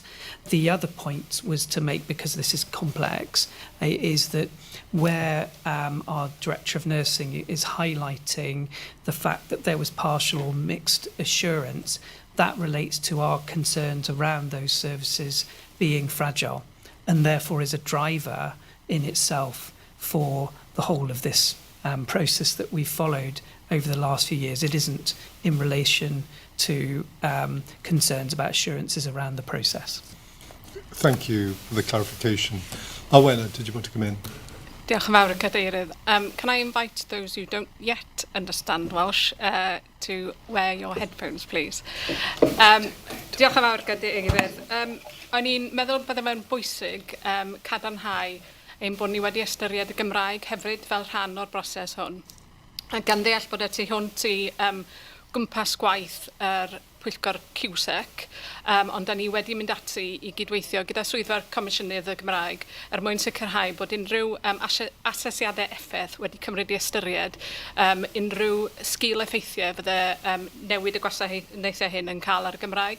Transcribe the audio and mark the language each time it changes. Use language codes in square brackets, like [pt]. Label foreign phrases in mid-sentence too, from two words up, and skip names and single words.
[en] The other point was to make, because this is complex, is that where our Director of Nursing is highlighting the fact that there was partial or mixed assurance, that relates to our concerns around those services being fragile, and therefore is a driver in itself for the whole of this process that we've followed over the last few years. It isn't in relation to concerns about assurances around the process. Thank you for the clarification. Arwenna, did you want to come in? [cy] Diolch yn fawr, Cadeirydd. [en] Can I invite those who don't yet understand Welsh to wear your headphones, please? [cy] Diolch yn fawr, Cadeirydd. O'n i'n meddwl bydde fe'n bwysig cadarnhau ein bod ni wedi ystyried y Gymraeg hefyd fel rhan o'r broses hwn. A gan ddeall bod y tu hwnt i gwmpas gwaith yr Pwyllgor QSEC, ond da ni wedi mynd ati i gydweithio gyda swyddfa'r Comisiynydd y Gymraeg mwyn sicrhau bod unrhyw asesiadau effaith wedi cymryd i ystyried unrhyw sgil effeithiau fydde newid y gwasanaethau hyn yn cael ar y Gymraeg.